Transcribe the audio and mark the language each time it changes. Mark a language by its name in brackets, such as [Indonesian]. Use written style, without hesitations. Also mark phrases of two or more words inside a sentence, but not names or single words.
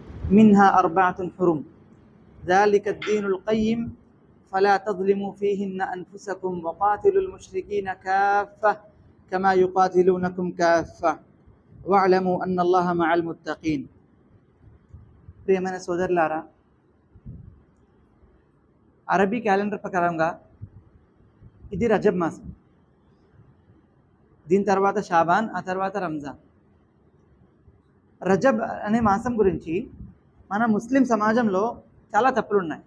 [Arabic] منها أربعة حرم ذلك الدين القيم فلا تظلموا فيهن أنفسكم وقاتلوا المشركين كافة كما يقاتلونكم كافة واعلموا أن الله مع المتقين. [Telugu] ప్రియమైన సోదరులారా, అరబీ క్యాలెండర్ ప్రకారంగా ఇది రజబ్ మాసం, దీని తర్వాత షాబాన్, ఆ తర్వాత రంజాన్. రజబ్ అనే మాసం గురించి మన ముస్లిం సమాజంలో చాలా తప్పులు ఉన్నాయి.